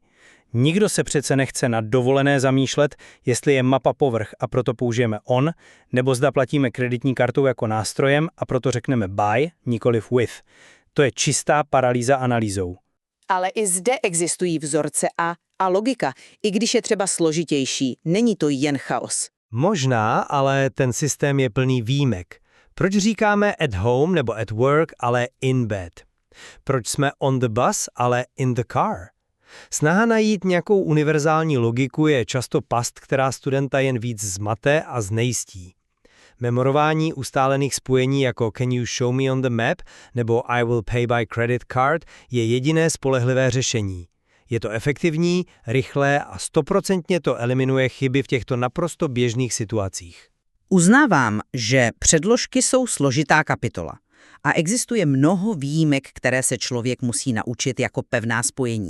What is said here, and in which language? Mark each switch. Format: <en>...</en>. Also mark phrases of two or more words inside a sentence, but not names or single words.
<cs>Nikdo se přece nechce na dovolené zamýšlet, jestli je mapa povrch a proto použijeme on, nebo zda platíme kreditní kartou jako nástrojem a proto řekneme by, nikoliv with. To je čistá paralýza analýzou. Ale i zde existují vzorce a logika, i když je třeba složitější, není to jen chaos. Možná, ale ten systém je plný výjimek. Proč říkáme</cs> <en>at home</en> <cs>nebo</cs> <en>at work,</en> <cs>ale</cs> <en>in bed?</en> <cs>Proč jsme</cs> <en>on the bus,</en> <cs>ale</cs> <en>in the car?</en> <cs>Snaha najít nějakou univerzální logiku je často past, která studenta jen víc zmate a znejistí. Memorování ustálených spojení jako</cs> <en>can you show me on the map</en> <cs>nebo</cs> <en>I will pay by credit card</en> <cs>je jediné spolehlivé řešení. Je to efektivní, rychlé a 100% to eliminuje chyby v těchto naprosto běžných situacích. Uznávám, že předložky jsou složitá kapitola a existuje mnoho výjimek, které se člověk musí naučit jako pevná spojení.</cs>